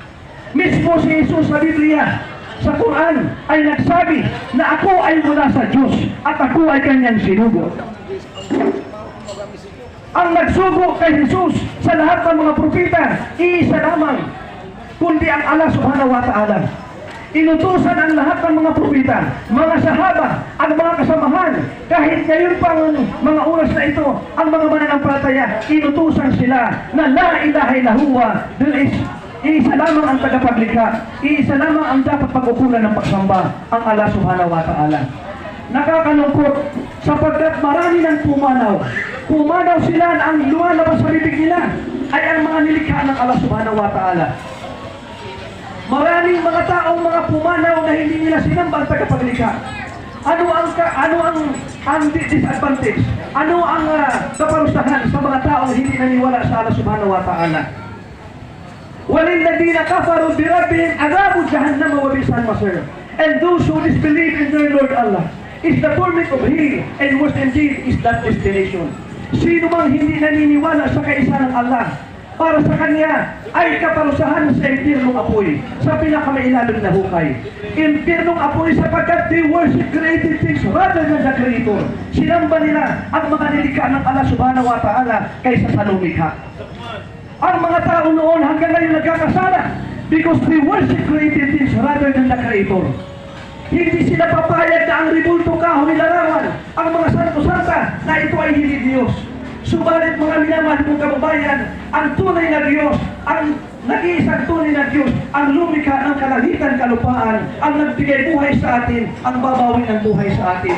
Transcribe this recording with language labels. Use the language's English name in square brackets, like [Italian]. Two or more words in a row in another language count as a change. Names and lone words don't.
[Filipino] Mismo si Jesus sa Biblia sa Quran ay nagsabi na ako ay mula sa Diyos at ako ay kanyang sinugo. Ang nagsugo kay Jesus sa lahat ng mga propeta, iisa lamang, kundi ang Allah [Arabic] سبحانه وتعالى. [Filipino] Inutusan ang lahat ng mga propeta, mga sahaba, ang mga kasamahan, kahit ngayon pang mga oras na ito, ang mga mananampalataya, inutusan sila na [Arabic] لا إله إلا الله, [Filipino] iisa lamang ang tagapaglikha, iisa lamang ang dapat pag-ukulan ng pagsamba, ang Allah [Arabic] سبحانه وتعالى. [Filipino] Nakakalungkot sapagkat marami ng pumanaw. Pumanaw sila na ang lumalabas sa bibig nila ay ang mga nilikha ng Allah [Arabic] سبحانه وتعالى. [Filipino] Maraming mga taong mga pumanaw na hindi nila sinamba ang tagapaglikha. Ano ang disadvantage? Ano ang kaparusahan sa mga taong hindi naniwala sa Allah [Arabic] سبحانه وتعالى? وَلِلَّذِينَ كَفَرُوا بِرَبِّهِمْ عَذَابُ جَهَنَّمَ وَبِئْسَ الْمَصِيرُ. [English] And those who disbelieve in their Lord Allah is the torment of hell, and worse indeed is that destination. [Filipino] Sino mang hindi naniniwala sa kaisa ng Allah, para sa kanya ay kaparusahan sa impyernong apoy, sa pinakamailalim na hukay. Impyernong apoy sapagkat [English] they worship created things rather than the Creator. [Filipino] Sinamba nila ang mga nilikha ng Allah [Arabic] سبحانه وتعالى [Filipino] kaysa sa lumikha. Ang mga tao noon hanggang ngayon nagkakasala [English] because they worship created things rather than the Creator. [Filipino] Hindi sila papayag na ang ribulto kahoy larawan, ang mga santo-santa na ito ay hindi Diyos. Subalit mga minamahal kong kababayan, ang tunay na Diyos, ang nag-iisang tunay na Diyos, ang lumikha ng kalangitan kalupaan, ang nagbigay buhay sa atin, ang babawi ng buhay sa atin.